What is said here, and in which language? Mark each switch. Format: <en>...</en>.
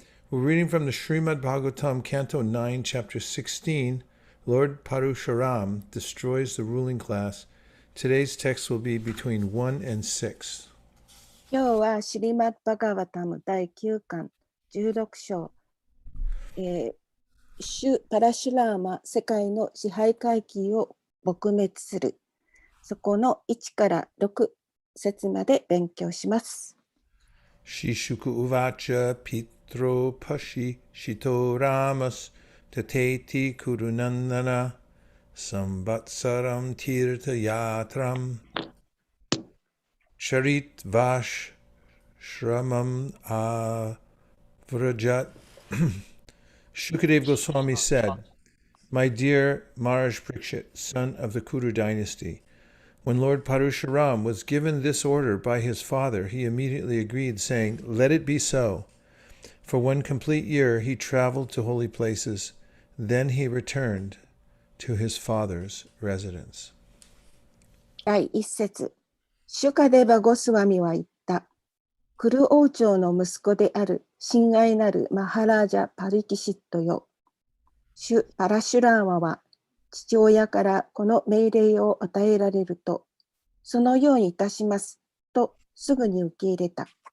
<en>We're reading from the Srimad Bhagavatam, Canto 9, Chapter 16. Lord Parusharam destroys the ruling class. Today's text will be between 1 and 6.</en> <ja>今日はシリマッバガバタム第9巻16章、シュパラシュラーマ世界の支配階級を撲滅する。そこの1から6節まで勉強します。</ja> <sa>Shishuku uvacha pitro pashi shito ramas tateti kurunandana sambatsaram tirtha yatram charit vash shramam avrajat.</sa> <en>Shukadev Goswami said, "My dear Maharaj Parikshit, son of the Kuru dynasty, when Lord Parusharam was given this order by his father, he immediately agreed, saying, 'Let it be so.' For 1 complete year he traveled to holy places. Then he returned to his father's residence."</en> <ja>第1節、シュカデバ・ゴスワミは言った。クル王朝の息子である親愛なるマハラージャ・パリキシットよ。シュ・パラシュラーマは父親からこの命令を与えられると、そのようにいたしますとすぐに受け入れた。</ja>